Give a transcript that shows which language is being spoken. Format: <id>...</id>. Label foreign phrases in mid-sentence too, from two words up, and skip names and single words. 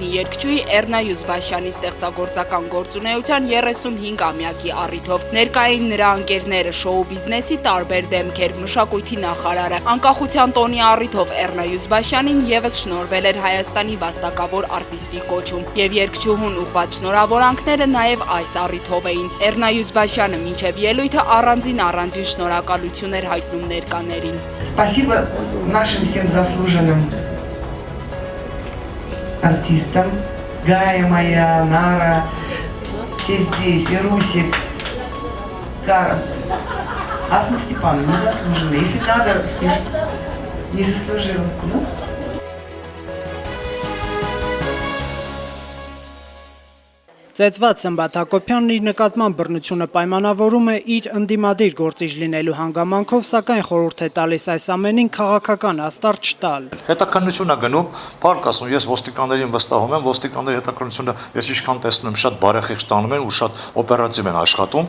<hy>երգչուհի Էռնա Յուզբաշյանի ստեղծագործական գործունեության 35-ամյակի առիթով։ Ներկային նրա ընկերները, շոու բիզնեսի տարբեր դեմքեր, մշակույթի նախարարը, անկախության տոնի առիթով Էռնա Յուզբաշյանին եւս շնորհվել էր Հայաստանի վաստակավոր արտիստի կոչում, եւ երգչուհուն ուղղված շնորհավորանքները նաեւ այս առիթով էին։ Էռնա Յուզբաշյանը մինչև ելույթը առանձին շնորհակալություն էր հայտնում ներկաներին։</hy> <ru>Спасибо нашим всем заслуженным артистам. Гая моя, Нара, все здесь, Верусик, Кара. Асма Степановна, незаслуженно. Если надо, не заслужил. Ну?</ru> <hy>Ծեծված Սմբատ Հակոբյանն իր նկատմամբ բռնությունը պայմանավորում է իր ընդդիմադիր գործիչ լինելու հանգամանքով, սակայն խորհուրդ է տալիս այս ամենին քաղաքական աստար չտալ։ Հետաքննություն է գնում, փառք ասում, ես ոստիկաններին վստահում եմ, ոստիկանների հետաքննությունը ես ինչքան տեսնում եմ, շատ բարեխիղճ տանում են ու շատ օպերատիվ են աշխատում։</hy>